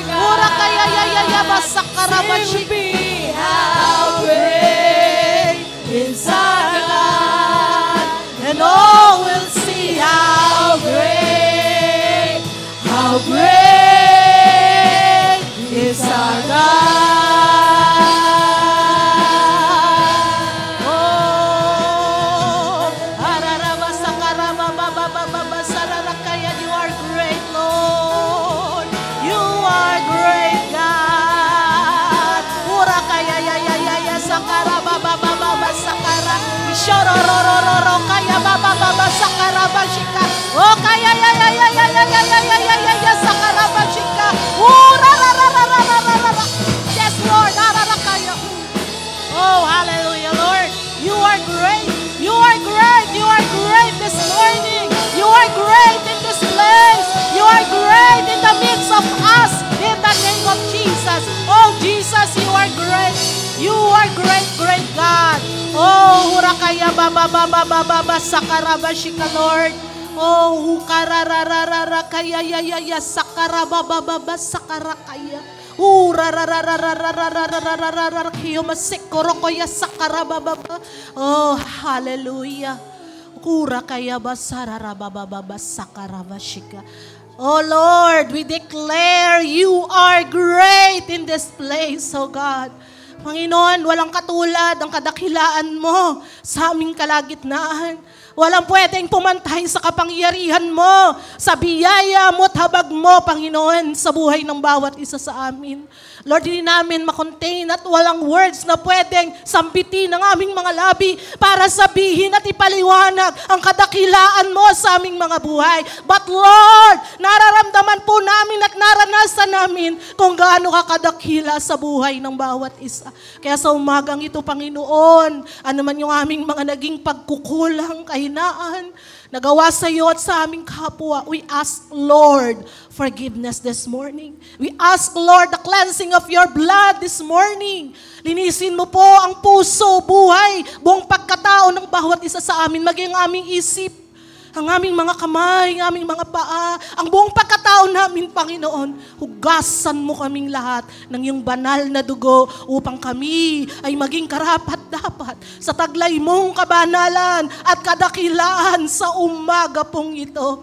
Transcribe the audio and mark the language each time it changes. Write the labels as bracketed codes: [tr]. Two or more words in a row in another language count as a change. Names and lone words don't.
[en] Urakaya basakarabashika. How great is our God, and all will see how great is our God. Oh, hararaba sakarama baba sararakaya, you are great, Lord. You are great, God. Urakaya ya sakaraba baba sakara. Shororororo kaya baba sakara bashika. Oh kaya ya sakara bashika. Yes, Lord. Oh, hallelujah, Lord. You are great. You are great. You are great this morning. You are great in this place. You are great in the midst of us. In the name of Jesus. Oh, Jesus, you are great. You are great, great God. Oh, hurakaya baba sakarabashika, Lord. Oh, hukarararara kaya ya sakaraba baba sakarakaya. Oh, hallelujah. Oh Lord, we declare you are great in this place, oh God. [tl] Panginoon, walang katulad ang kadakilaan mo sa aming kalagitnaan. Walang pwedeng pumantay sa kapangyarihan mo, sa biyaya mo at habag mo, Panginoon, sa buhay ng bawat isa sa amin. Lord, hindi namin makontain at walang words na pwedeng sambitin ng aming mga labi para sabihin at ipaliwanag ang kadakilaan mo sa aming mga buhay. [en] But Lord, [tl] nararamdaman po namin at naranasan namin kung gaano ka kadakila sa buhay ng bawat isa. Kaya sa umagang ito, Panginoon, ano man yung aming mga naging pagkukulang, kahinaan, nagawa sa iyo at sa aming kapwa, [en] we ask, Lord, forgiveness this morning. We ask, Lord, the cleansing of your blood this morning. [tl] Linisin mo po ang puso, buhay, buong pagkatao ng bawat isa sa amin, maging ang aming isip, ang aming mga kamay, ang aming mga paa, ang buong pagkatao namin, Panginoon. Hugasan mo kaming lahat ng iyong banal na dugo upang kami ay maging karapat-dapat sa taglay mong kabanalan at kadakilaan sa umaga pong ito.